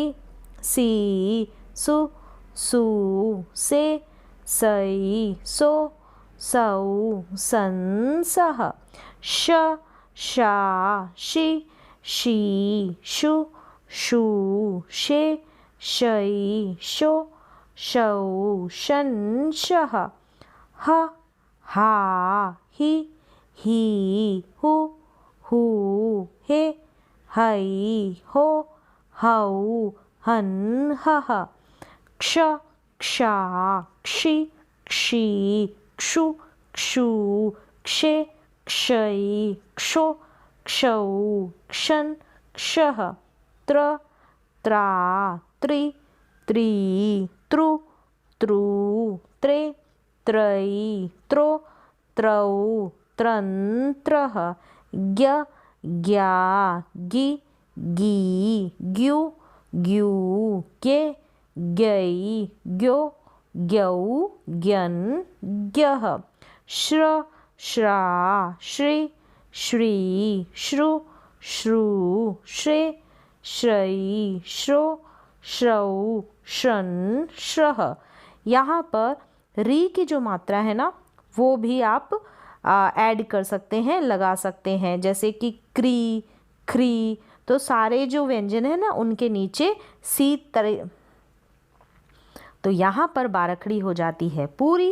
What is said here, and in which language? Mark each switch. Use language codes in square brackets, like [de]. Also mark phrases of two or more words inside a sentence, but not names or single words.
[hi] सी, सु, सू, से, सई, सो, सऊ, सन, सह, श, शा, शी, शी, शु, शू, शे, शई, शो, शऊ, शन, शह, ह, हा, ही, हू, हू, हे, हई, हो, हऊ, हन, हह, क्ष,क्षा, क्षि, क्षी, क्षु, क्षू, क्षे, क्षयी, क्षो, क्षऊ, क्षन, क्षः, त्र, त्रा, त्रि, त्री,त्रु, त्रु, त्रे, त्रयी, त्रो, त्रौ, त्रन, त्रः, ज्ञ, ज्ञा, गि, गी, ग्यु, ग्यू, गे, ज्ञई, ग्यो, ग्यौ, ज्ञन, ज्ञः, श्र, श्रा, श्री, श्री, श्रु, श्रू, श्रे, श्रयी, श्रो, श्रौ, श्रन, श्रः। यहाँ पर री की जो मात्रा है ना वो भी आप ऐड कर सकते हैं, लगा सकते हैं, जैसे कि क्री, ख्री। तो सारे जो व्यंजन है ना उनके नीचे सी तरह, तो यहाँ पर बारखड़ी हो जाती है पूरी।